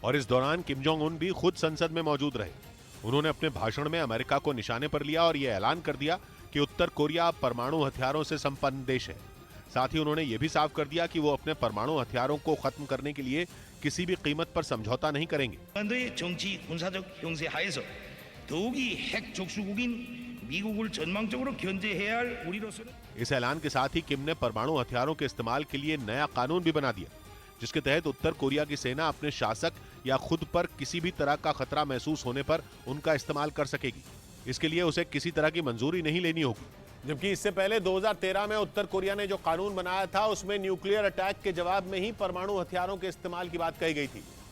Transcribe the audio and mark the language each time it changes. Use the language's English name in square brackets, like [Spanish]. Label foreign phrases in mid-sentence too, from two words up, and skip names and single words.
[Hindi] और इस दौरान किम जोंग उन भी खुद संसद में मौजूद रहे। उन्होंने अपने भाषण में अमेरिका को निशाने पर लिया और यह ऐलान कर दिया कि उत्तर कोरिया परमाणु हथियारों से संपन्न देश है। साथ ही उन्होंने यह भी साफ कर दिया कि वो अपने परमाणु हथियारों को खत्म करने के लिए किसी भी कीमत पर समझौता नहीं करेंगे। [Korean] 한반도의 정치 군사적 형세 하에서 더욱이 핵 적수국인 미국을 전망적으로 견제해야 할 우리로서는 [Hindi] इस ऐलान के साथ ही किम ने परमाणु हथियारों के इस्तेमाल के लिए नया कानून भी बना दिया, जिसके तहत उत्तर कोरिया की सेना अपने शासक या खुद पर किसी भी तरह का खतरा महसूस होने पर उनका इस्तेमाल कर सकेगी। इसके लिए उसे किसी तरह की मंजूरी नहीं लेनी होगी। जबकि इससे पहले 2013 में उत्तर कोरिया ने जो कानून बनाया था उसमें [English] nuclear attack [Hindi] के जवाब में ही परमाणु हथियारों के इस्तेमाल की बात कही गई थी।